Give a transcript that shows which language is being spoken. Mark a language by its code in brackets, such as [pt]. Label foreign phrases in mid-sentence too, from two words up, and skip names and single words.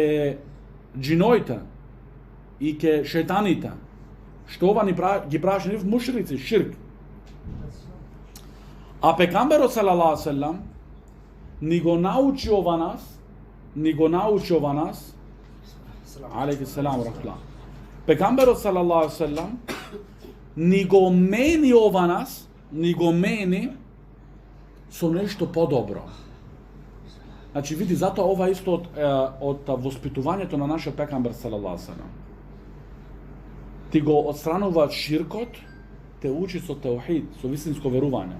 [mk] Ке джиноите и ке шејтаните. Што ова ги праши нив мушрици, ширк. А пекамберот [ar] صلى الله عليه وسلم [mk] ни го научи ова нас, [ar] عليه السلام رحمة الله. [mk] Пекамберот [ar] صلى الله عليه وسلم [mk] ни го мени ова нас, ни го мени со нешто подобро. Значи види, затоа ова исто од воспитувањето на нашиот пекамбер [ar] صلى الله عليه وسلم. [mk] Ти го отстранува ширкот, те учи со теухид, со вистинско верување.